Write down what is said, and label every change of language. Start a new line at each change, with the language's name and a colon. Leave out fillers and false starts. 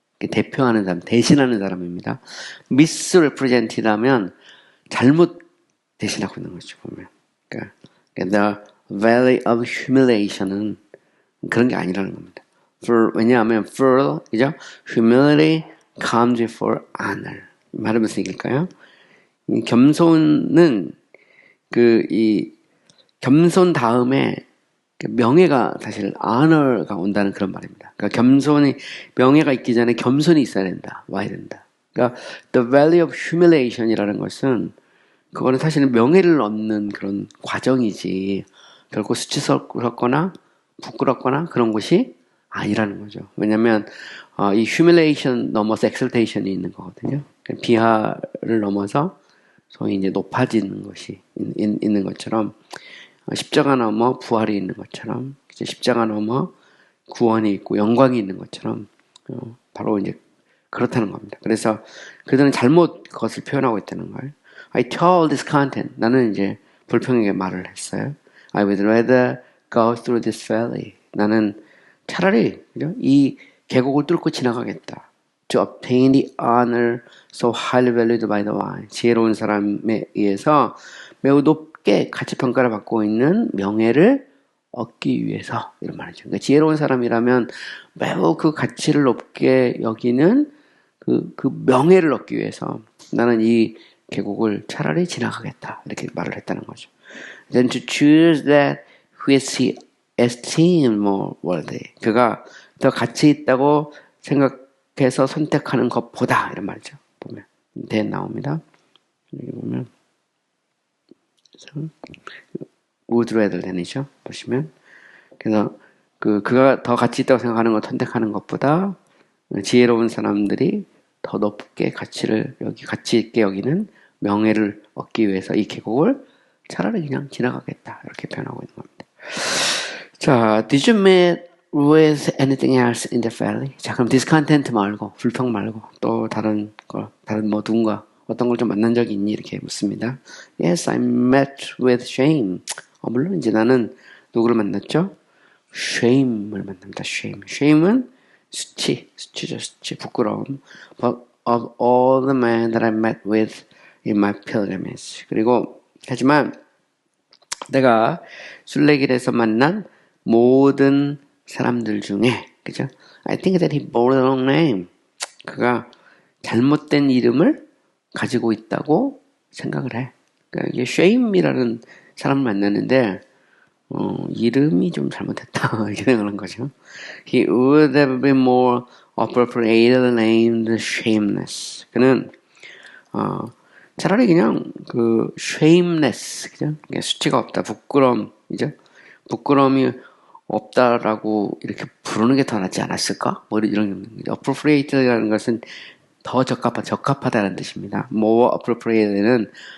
Korean: 대표하는 사람, 대신하는 사람입니다. misrepresented하면 잘못 대신하고 있는 거죠, 보면. 그러니까 the valley of humiliation은 그런 게 아니라는 겁니다. 왜냐하면 그죠?
English: humility comes before honor.
Korean: 말을 무슨 얘기일까요? 겸손은 이 겸손 다음에 명예가 사실 honor가 온다는 그런 말입니다. 그러니까 명예가 있기 전에 겸손이 있어야 된다. 와야 된다. 그러니까 the valley of humiliation이라는 것은 그거는 사실은 명예를 얻는 그런 과정이지 결코 수치스럽거나 부끄럽거나 그런 것이 아니라는 거죠. 왜냐하면 이 humiliation 넘어서 exaltation이 있는 거거든요. 비하를 넘어서 소위 이제 높아지는 것이 있는 것처럼 십자가 넘어 부활이 있는 것처럼 십자가 넘어 구원이 있고 영광이 있는 것처럼 바로 이제 그렇다는 겁니다. 그래서 그들은 잘못 그것을 표현하고 있다는 거예요.
English: I told this content.
Korean: 나는 이제 불평에게 말을 했어요.
English: I would rather go through this valley.
Korean: 나는 차라리 그죠? 이 계곡을 뚫고 지나가겠다.
English: To obtain the honor so highly valued by the wise.
Korean: 지혜로운 사람에 의해서 매우 높게 가치평가를 받고 있는 명예를 얻기 위해서 이런 말이죠. 그러니까 지혜로운 사람이라면 매우 그 가치를 높게 여기는 그 명예를 얻기 위해서 나는 이 계곡을 차라리 지나가겠다 이렇게 말을 했다는 거죠.
English: Then to choose that which he esteemed more worthy.
Korean: 그가 더 가치 있다고 생각해서 선택하는 것보다 이런 말이죠. 보면 then 나옵니다. 여기 보면
English: would rather than
Korean: 이죠. 보시면 그래서 그가 더 가치 있다고 생각하는 것 선택하는 것보다 지혜로운 사람들이 더 높게 가치 있게 여기는 명예를 얻기 위해서 이 계곡을 차라리 그냥 지나가겠다 이렇게 표현하고 있는 겁니다.
English: 자, did you meet with anything else in the valley?
Korean: 자, 그럼 discontent 말고 불평 말고 또 다른 누군가 어떤 걸 좀 만난 적이 있니? 이렇게 묻습니다.
English: Yes, I met with shame.
Korean: 물론 이제 나는 누구를 만났죠? shame을 만납니다. shame은 수치죠, 부끄러움.
English: But of all the men that I met with in my pilgrimage.
Korean: 그리고 하지만 내가 순례길에서 만난 모든 사람들 중에 그죠?
English: I think that he bore the wrong name.
Korean: 그가 잘못된 이름을 가지고 있다고 생각을 해. 그러니까 이게 shame이라는 사람을 만났는데 이름이 좀 잘못했다 이렇게 생각하는 거죠.
English: He would have been more appropriately named shameless.
Korean: 그는 차라리 그냥 shameless, 그죠? 수치가 없다, 부끄러움이죠. 부끄러움이 없다라고 이렇게 부르는 게 더 낫지 않았을까? 이런 appropriate라는 것은 더 적합하다는 뜻입니다. more appropriate는